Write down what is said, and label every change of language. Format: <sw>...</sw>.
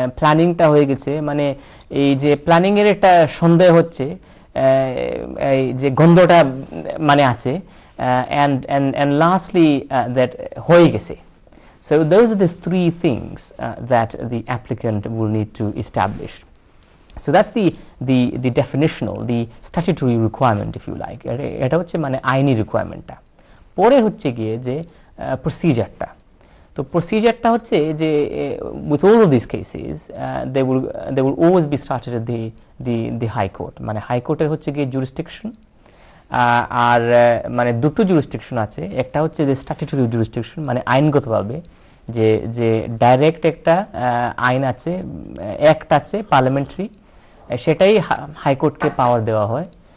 <bn>প্ল্যানিংটা হয়ে গেছে, মানে এই যে প্ল্যানিং এর একটা সন্দেহ হচ্ছে, এই যে গন্ধটা মানে আছে,</bn> <en>and lastly that</en> <bn>হয়ে গেছে.</bn> <en>So those are the three things that the applicant will need to establish. So that's the definitional, the statutory requirement if you like.</en> <bn>এটা হচ্ছে মানে আইনি রিকোয়ারমেন্টটা। পরে হচ্ছে গিয়ে যে প্রসিজারটা। তো প্রসিজারটা হচ্ছে যে</bn> <en>with all of these cases they will always be started at the high court.</en> <bn>মানে হাই কোর্টের হচ্ছে গিয়ে jurisdiction, আর মানে দুটো jurisdiction আছে। একটা হচ্ছে যে statutory jurisdiction, মানে আইনগতভাবে যে ডাইরেক্ট একটা আইন আছে, অ্যাক্ট আছে পার্লামেন্টারি, সেটাই হাইকোর্টকে পাওয়ার দেওয়া হয়।</bn>